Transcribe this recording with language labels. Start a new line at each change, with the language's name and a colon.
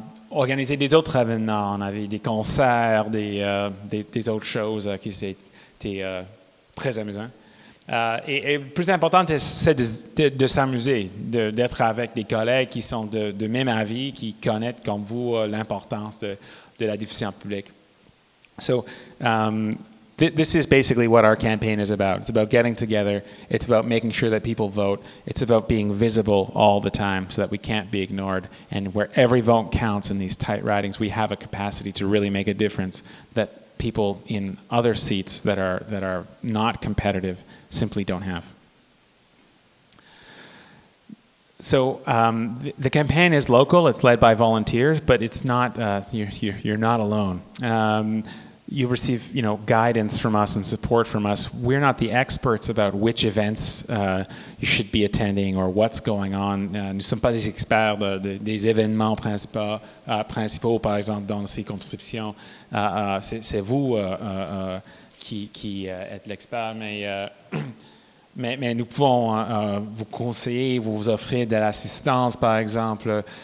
French: Organiser des autres événements. On avait des concerts, des autres choses qui étaient très amusants. Et le plus important, c'est de s'amuser, d'être avec des collègues qui sont de même avis, qui connaissent comme vous l'importance de la diffusion publique.
English: So, this is basically what our campaign is about. It's about getting together. It's about making sure that people vote. It's about being visible all the time so that we can't be ignored. And where every vote counts in these tight ridings, we have a capacity to really make a difference that people in other seats that are not competitive simply don't have. So the campaign is local. It's led by volunteers, but it's not. You're not alone. You receive, guidance from us and support from us. We're not the experts about which events you should be attending or what's going on.
French: Nous ne sommes pas des experts des événements principaux, par exemple, dans la circonscription. C'est vous qui êtes l'expert, mais nous pouvons vous conseiller, vous offrir de l'assistance, par exemple.